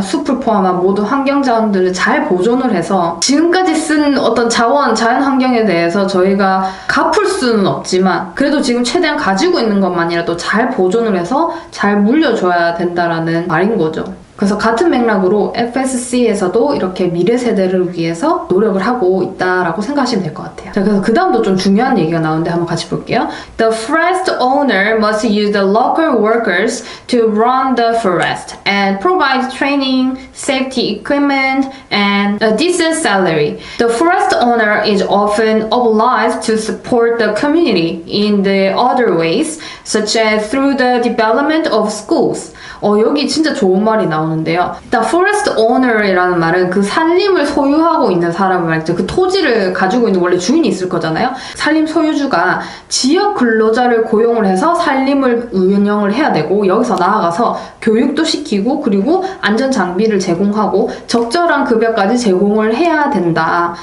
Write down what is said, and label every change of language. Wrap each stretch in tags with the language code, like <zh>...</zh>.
<ko>숲을 포함한 모든 환경 자원들을 잘 보존을 해서 지금까지 쓴 어떤 자원, 자연 환경에 대해서 저희가 갚을 수는 없지만 그래도 지금 최대한 가지고 있는 것만이라도 잘 보존을 해서 잘 물려줘야 된다라는 말인 거죠. 그래서 같은 맥락으로 FSC에서도 이렇게 미래 세대를 위해서 노력을 하고 있다라고 생각하시면 될 것 같아요. 자, 그래서 그 다음도 좀 중요한 얘기가 나오는데 한번 같이 볼게요.</ko> <en>The forest owner must use the local workers to run the forest and provide training, safety equipment, and a decent salary. The forest owner is often obliged to support the community in the other ways, such as through the development of schools.</en> <ko>여기 진짜 좋은 말이 나오는데요. 일단 forest owner이라는 말은 그 산림을 소유하고 있는 사람을 말이죠. 그 토지를 가지고 있는 원래 주인이 있을 거잖아요. 산림 소유주가 지역 근로자를 고용을 해서 산림을 운영을 해야 되고 여기서 나아가서 교육도 시키고 그리고 안전 장비를 제공하고 적절한 급여까지 제공을 해야 된다.</ko>